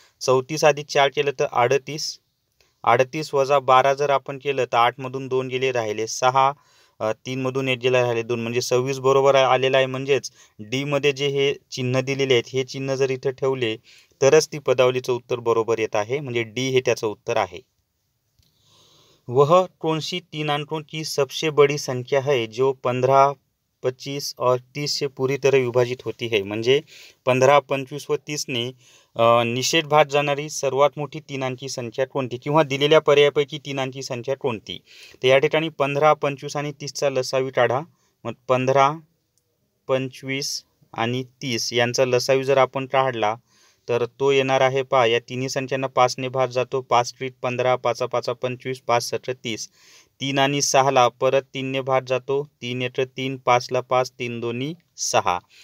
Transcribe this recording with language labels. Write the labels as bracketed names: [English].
[Marathi] 34 अधिक 4 केलं तर 38, 38 वजा 12 जर आपण केलं तर 8 मधून 2 गेले राहिले 6, 3 मधून 1 गेला राहिले 2, म्हणजे 26 बरोबर आलेला आहे. म्हणजेच डी मध्ये जे हे चिन्ह दिलेले आहेत हे चिन्ह जर इथं ठेवले तरच ती पदावलीचं उत्तर बरोबर येत आहे, म्हणजे डी हे त्याचं उत्तर आहे. [Hindi] वह कौन सी 3 अंकों की सबसे बड़ी संख्या है जो 15, 25 और 30 से पूरी तरह विभाजित होती है। [Marathi] म्हणजे 15, 25 व 30 ने निषेध भाग जाणारी सर्वात मोठी 3 अंकी संख्या कोणती, किंवा दिलेल्या पर्यायापैकी 3 अंकी संख्या कोणती. तर या ठिकाणी 15, 25 आणि 30चा लसावी काढा. मग 15, 25 आणि 30 यांचा लसावी जर आपण काढला तर तो येणार आहे, पहा या तिन्ही संख्यांना 5 ने भाग जातो, 5 × 15, 5 × 5 = 25, 5 × 7 = 30, 3 आणि 6ला परत 3 ने भाग जातो, 3 × 3, 5 ला 5, 3 2 6.